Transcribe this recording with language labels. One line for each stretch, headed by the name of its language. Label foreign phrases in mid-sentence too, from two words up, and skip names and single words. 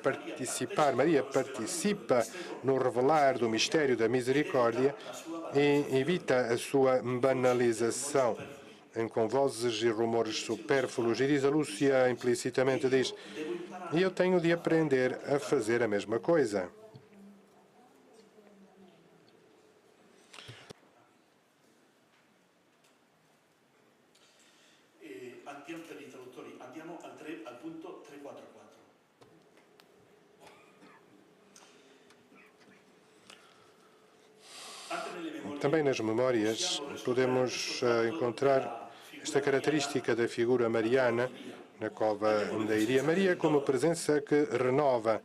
Portuguese: Maria participa no revelar do mistério da misericórdia e evita a sua banalização. com vozes e rumores supérfluos. E diz a Lúcia, implicitamente diz, e eu tenho de aprender a fazer a mesma coisa.
Italian: Per i traduttori, andiamo al punto 344.
Portuguese: Também nas memórias podemos encontrar esta característica da figura mariana na cova da Iria Maria como presença que renova.